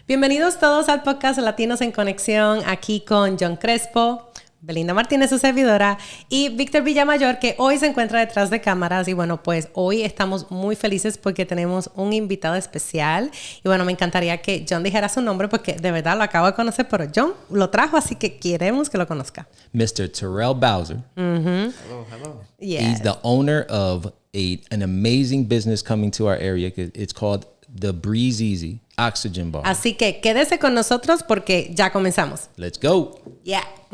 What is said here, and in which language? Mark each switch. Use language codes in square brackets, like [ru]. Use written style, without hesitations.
[es] Bienvenidos todos al podcast Latinos en Conexión, aquí con John Crespo, Belinda Martinez, su servidora, y Víctor Villamayor, que hoy se encuentra detrás de cámaras. Y bueno, pues hoy estamos muy felices porque tenemos un invitado especial. Y bueno, me encantaría que John dijera su nombre porque de verdad lo acabo de conocer, pero John lo trajo, así que queremos que lo conozca. [en] Mr. Terrel Bowser. Mm-hmm. Hello. Yes. He's the owner of an amazing business coming to our area. It's called the Breatheez Oxygen Bar. [es] Así que quédese con nosotros porque ya comenzamos. [en] Let's go. Yeah.